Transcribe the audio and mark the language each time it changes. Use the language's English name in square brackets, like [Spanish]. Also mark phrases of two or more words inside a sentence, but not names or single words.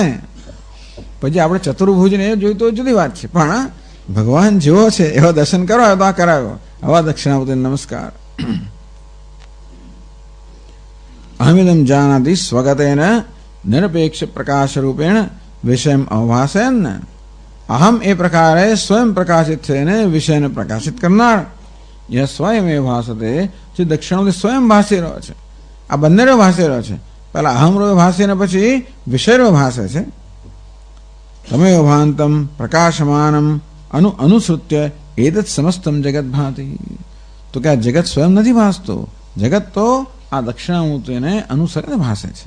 [Gujarati] પછી આપણે ચતુર્ભુજને એ જોયું તો જુદી વાત છે, પણ ભગવાન જેવો છે એવા દર્શન કરવા તો આ કરાવ્યો. આવા દક્ષિણામૂર્તિ નમસ્કાર. [Sanskrit] अहमिदम जानाति स्वगतेन निरपेक्ष प्रकाश रूपेण विषयम अवभासयन. [Gujarati] અહમ એ પ્રકારે સ્વયં પ્રકાશિત થઈને વિષયને પ્રકાશિત કરનાર. [Sanskrit] यह स्वयं एव भासते, [Gujarati] જે દક્ષિણોથી સ્વયં ભાસી રહ્યો છે. આ બંને રૂપે ભાસી રહ્યો છે. પહેલા અહમ રૂપે ભાસીને પછી વિષય રૂપે ભાસે છે. [Sanskrit] तमेव भान्तम प्रकाशमानम अनुसृत्य एतत समस्तम जगत भाति. [Gujarati] તો કે આ જગત સ્વયં નથી ભાસતો, જગત તો આ દક્ષિણામૂર્તિને અનુસરીને ભાસે છે.